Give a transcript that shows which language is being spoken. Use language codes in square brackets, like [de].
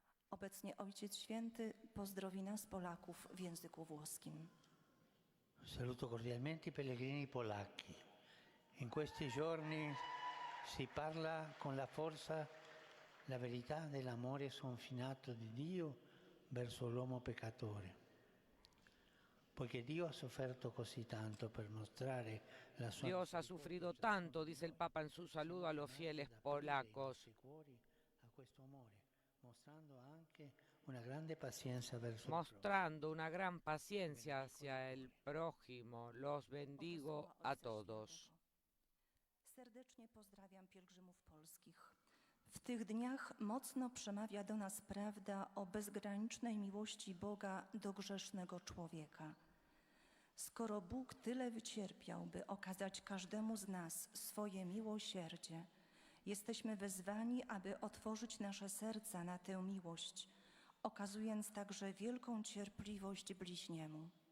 [pl] Obecnie Ojciec Święty pozdrowi nas Polaków w języku włoskim. [it] Saluto cordialmente i pellegrini polacchi. In questi giorni si parla con la forza la verità dell'amore sconfinato di Dio verso l'uomo peccatore. Poiché Dio ha sofferto così tanto per mostrare la sua [es] Dios ha sufrido tanto, dice el Papa en su saludo a los fieles polacos, [it] a questo amore, mostrando anche una grande pazienza verso [es] mostrando una gran paciencia hacia el prójimo. Los bendigo a todos. [pl] Serdecznie pozdrawiam pielgrzymów polskich. W tych dniach mocno przemawia do nas prawda o bezgranicznej miłości Boga do grzesznego człowieka. Skoro Bóg tyle wycierpiał, by okazać każdemu z nas swoje miłosierdzie, jesteśmy wezwani, aby otworzyć nasze serca na tę miłość, okazując także wielką cierpliwość bliźniemu.